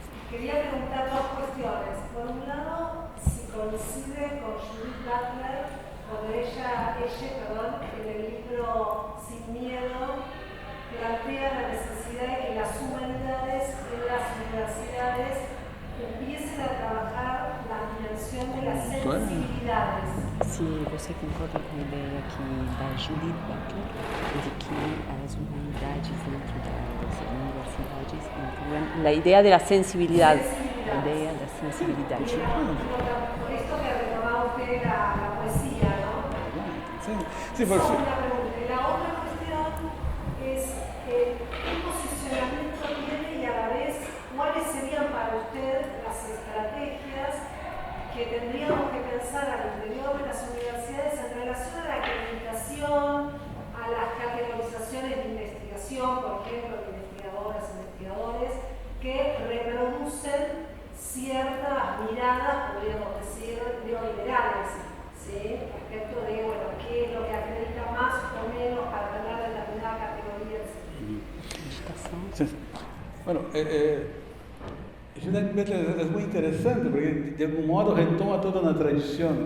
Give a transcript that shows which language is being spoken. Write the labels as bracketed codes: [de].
[es] Quería preguntar 2 cuestiones. Por un lado, si coincide con Judith Butler, cuando ella, en el libro Sin Miedo, plantea la necesidad de que las humanidades en las universidades empiecen a trabajar la dimensión de las sensibilidades. [pt] Se você concorda com a ideia aqui da Judith Butler, de que as humanidades dentro das universidades incluem a ideia da sensibilidade. A ideia da sensibilidade. [es] Por esto que retomaba usted la poesía, ¿no? Sí, por Esa es una pregunta. Y la otra cuestión es qué posicionamiento tiene y a la vez cuáles serían para usted las estrategias que tendríamos que pensar al interior de las universidades en relación a la acreditación, a las categorizaciones de investigación, por ejemplo, de investigadoras, investigadores, que reproducen ciertas miradas, podríamos decir, neoliberales, ¿sí? Respecto de, bueno, qué es lo que acredita más o menos para tener determinada categoría, etc. [pt] Bueno, Judith Butler é muito interessante porque, de algum modo, retoma toda uma tradição.